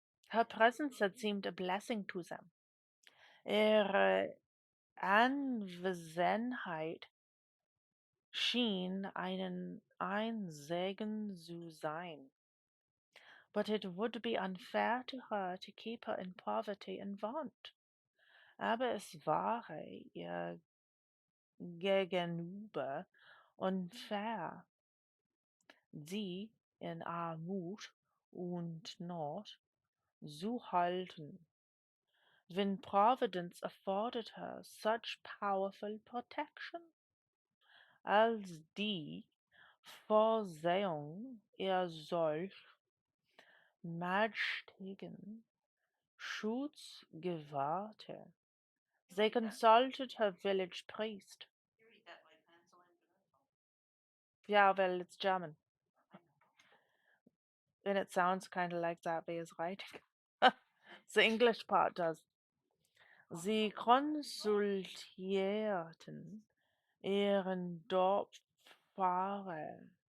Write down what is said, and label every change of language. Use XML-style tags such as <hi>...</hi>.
<en>Her presence had seemed a blessing to them.</en> <de>Ihre Anwesenheit schien ein Segen zu sein.</de> <en>But it would be unfair to her to keep her in poverty and want.</en> <de>Aber es wäre ihr gegenüber unfair, sie in Armut und Not zu halten,</de> <en>when Providence afforded her such powerful protection,</en> <de>als die Vorsehung ihr solch mächtigen Schutz gewährte.</de> <en>They consulted her village priest. You read that like pencil and pencil. Yeah, well, it's German. I know. And it sounds kind of like that way is writing. The English part does.</en> <de>Sie konsultierten ihren Dorffahrer.</de>